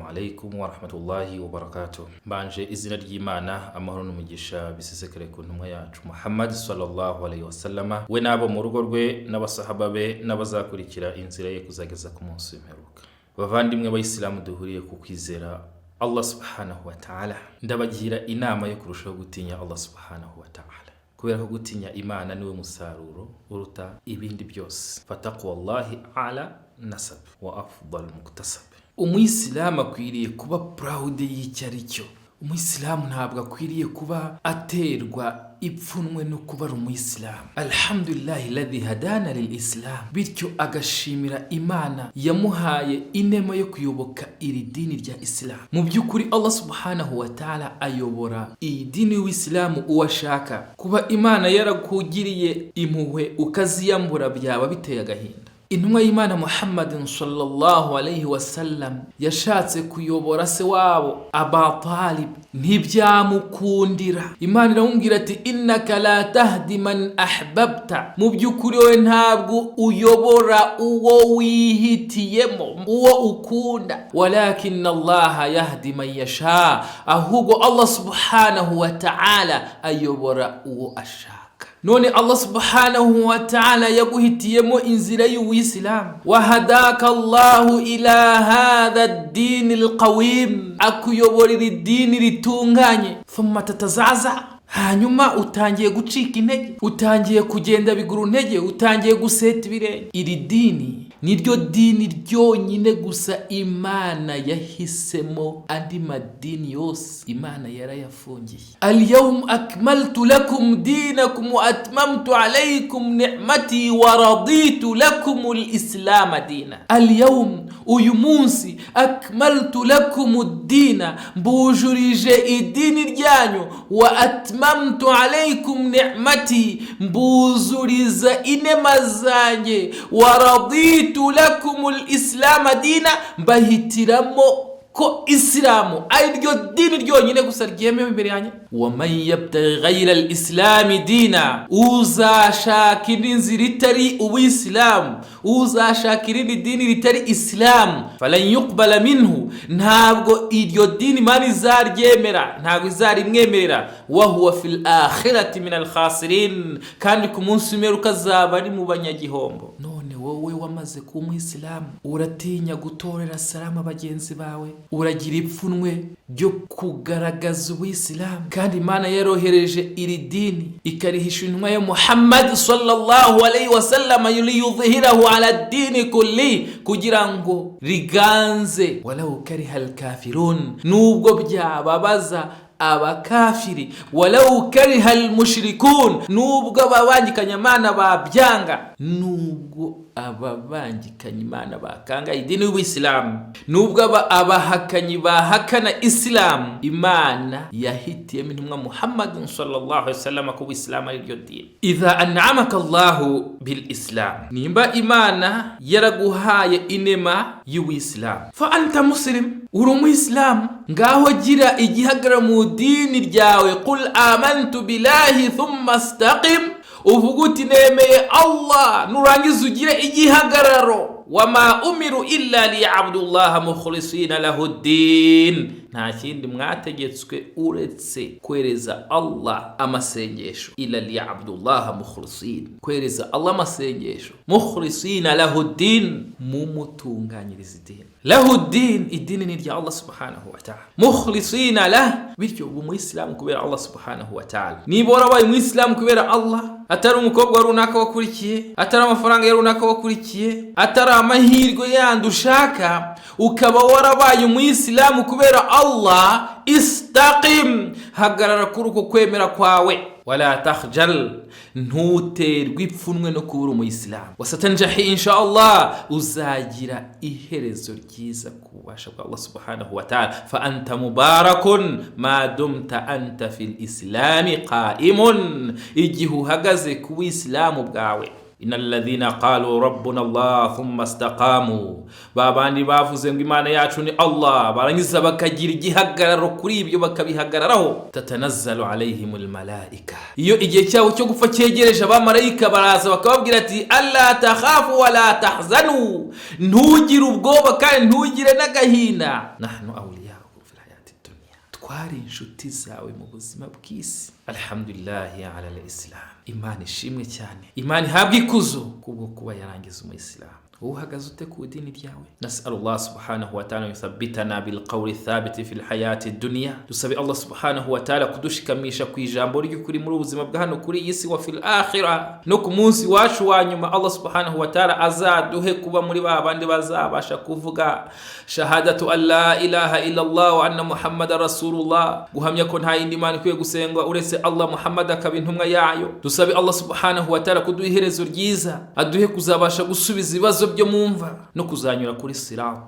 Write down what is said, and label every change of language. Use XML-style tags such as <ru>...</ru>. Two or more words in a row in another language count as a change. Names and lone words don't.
<ar>عليكم ورحمة الله وبركاته بانجي إذن الإيمانة أمهرون مجيشا بسيسكريكو نمويا</ar> <rw>محمد</rw> <ar>صلى الله عليه وسلم ونابا مرغرغي نابا صحابة نابا زاكوري كرا إنزيري كزاكزاكم وسيمهروك وفاندي مغبا إسلام دهوري كوكيزيرا الله سبحانه وتعالى</ar> <rw>ndabagira inama yo kurushaho gutinya Allah</rw> <ar>سبحانه وتعالى</ar> <rw>kubera ko gutinya Imana niwe musaruro uruta ibindi byose</rw> <ar>فتقوى الله أعلى نسب وأفضل مكتسب.</ar> <rw>Umuyisilamu akwiriye kuba proud y'icyaricyo. Umuyisilamu ntabwo akwiriye kuba aterwa ipfunwe no kuba umuyisilamu.</rw> <ar>الحمد لله الذي هدانا للإسلام,</ar> <rw>bityo agashimira Imana yamuhaye inema yo kuyoboka iri dini rya Islam. Mu byukuri Allah</rw> <ar>سبحانه وتعالى</ar> <rw>ayobora idini w'Islam uwashaka. Kuba Imana yarakugiriye impuhwe ukaziyambura byaba biteye agahinda. Intumwa y'Imana Muhammadin</rw> <ar>صلى الله عليه وسلم</ar> <rw>yashatse kuyobora se wabo Aba Talib, ntibyamukundira. Imana iramubwira ati</rw> <ar>إنك لا تهدي من أحببت,</ar> <rw>mu byukuri we ntabwo uyobora uwo wihitiyemo, uwo ukunda,</rw> <ar>ولكن الله يهدي من يشاء, ahubwo Allah سبحانه وتعالى</ar> <rw>ayobora uwo ashaka.</rw> <ar>None Allah سبحانه وتعالى</ar> <rw>yaguhitiyemo inzira y'Uwisilamu,</rw> <ar>وهداك الله إلى هذا الدين القويم,</ar> <rw>akuyoborera idini ritunganye.</rw> <ar>ثم تتزعزع,</ar> <rw>hanyuma utangiye gucika intege, utangiye kugenda biguru ntege, utangiye guseta ibirenge. Iri dini niryo dini ryonyine gusa Imana yahisemo, andi madini yose Imana yarayafungiye.</rw> <ar>اليوم أكملت لكم دينكم وأتممت عليكم نعمتي ورضيت لكم الإسلام دينا. Al-yawm,</ar> <rw>uyu munsi,</rw> <ar>أكملت لكم الدين,</ar> <rw>mbujurije idini ryanyu,</rw> <ar>وأتممت عليكم نعمتي,</ar> <rw>mbuzuriza inema zanjye,</rw> <ar>ورضيت لكم الإسلام دينا,</ar> <rw>mbahitiramo ko Islamu ari ryo dini ryonyine gusa ryemewe imbere yanjye.</rw> <ar>ومن يبتغ غير الإسلام دينا,</ar> <rw>uzashaka inzira itari Uwisilamu, uzashaka irindi dini ritari Islam,</rw> <ar>فلن يقبل منه,</ar> <rw>ntabwo iryo dini Imana izaryemera, ntabwo izarimwemerera.</rw> <ar>وهو في الآخرة من الخاسرين,</ar> <rw>kandi ku munsi w'imperuka azaba ari mu banyagihombo. None wowe wamaze kuba Umuyisilamu, uratinya gutorera salama bagenzi bawe, uragira ipfunwe ryo kugaragaza Uwisilamu, kandi Imana yarohereje iri dini ikarihisha intumwa ya Muhammad</rw> <ar>صلى الله عليه وسلم يظهره على الدين كله,</ar> <rw>kugira ngo riganze</rw> <ar>ولو كره الكافرون,</ar> <rw>nubwo byababaza abakafiri,</rw> <ar>ولو كره المشركون,</ar> <rw>nubwo ababangikanya Imana babyanga, nubwo ababangikanya Imana bakanga idini y'Uwisilamu, nubwo abahakanyi bahakana Islam, Imana yahitiyemo intumwa Muhammad</rw> <ar>صلى الله عليه وسلم</ar> <rw>ko Islam ari ryo dini.</rw> <ar>إذا أنعمك الله بالإسلام,</ar> <rw>nimba Imana yaraguhaye inema y'Uwisilamu,</rw> <ar>فأنت مسلم,</ar> <rw>uri Umuyisilamu, ngaho gira igihagararo mu dini ryawe.</rw> <ar>قل آمنت بالله ثم استقم,</ar> <rw>uvuga uti nemeye Allah, nurangiza ugire igihagararo.</rw> <ar>وما أمروا إلا ليعبدوا الله مخلصين له الدين,</ar> <rw>nta kindi mwategetswe uretse kwereza Allah amasengesho.</rw> <ar>إلا ليعبدوا الله مخلصين,</ar> <rw>kwereza Allah amasengesho,</rw> <ar>مخلصين له الدين,</ar> <rw>mumutunganyiriza idini.</rw> <ar>له الدين,</ar> <rw>idini ni rya Allah</rw> <ar>سبحانه وتعالى مخلصين له,</ar> <rw>bityo Umuyisilamu kubera Allah</rw> <ar>سبحانه وتعالى.</ar> <rw>Niba warabaye Umuyisilamu kubera Allah, atari umukobwa runaka wakurikiye, atari amafaranga runaka wakurikiye, atari amahirwe yandi ushaka, ukaba warabaye Umuyisilamu kubera Allah, istaqim, hagarara kuri uko kwemera kwawe.</rw> <ar>ولا تخجل,</ar> <rw>ntuterwe ipfunwe no kubura Umuyisilamu.</rw> <ar>وستنجح إن شاء الله,</ar> <rw>uzagira iherezo ryiza ku bubasha bwa Allah</rw> <ar>سبحانه وتعالى. فأنت مبارك ما دمت أنت في الإسلام قائم,</ar> <rw>igihe uhagaze ku Islamu bwawe,</rw> <ar>إن الذين قالوا ربنا الله ثم استقاموا,</ar> <rw>babandi bavuze ngo Imana yacu ni Allah barangiza bakagira igihagararo kuri ibyo bakabihagararaho,</rw> <ar>تتنزل عليهم الملائكة,</ar> <rw>iyo igihe cyawo cyo gupfa cyegereje abamarayika baraza bakababwira ati</rw> <ar>ألا تخافوا ولا تحزنوا,</ar> <rw>ntugire ubwoba kandi ntugire n'agahinda,</rw> <ar>نحن أولياؤكم في الحياة الدنيا,</ar> <rw>twari inshuti zawe mu buzima bw'isi.</rw> <ar>الحمد لله على الإسلام,</ar> <rw>Imana ishimwe cyane, Imana ihabwa ikuzo kubwo kuba yarangiza umuyisilamu. uhagaze ute ku dini ryawe?</rw> <ar>نسأل الله سبحانه وتعالى يثبتنا بالقول الثابت في الحياة الدنيا,</ar> <rw>dusabe Allah</rw> <ar>سبحانه وتعالى</ar> <rw>kudushikamisha ku ijambo ry'ukuri muri ubuzima bwa hano kuri iyi si</rw> <ar>وفي الآخرة,</ar> <rw>no ku munsi wacu wa nyuma Allah</rw> <ar>سبحانه وتعالى</ar> <rw>azaduhe kuba muri babandi bazabasha kuvuga</rw> <ar>شهادة أن لا إله إلا الله وأن محمدا رسول الله,</ar> <rw>guhamya ko nta yindi Imana ikwiye gusengwa uretse Allah, Muhammad akaba intumwa yayo. Dusabe Allah</rw> <ar>سبحانه وتعالى</ar> <rw>kuduha iherezo ryiza, aduhe kuzabasha gusubiza ibibazo byo mumva no kuzanyura kuri sirat.</rw>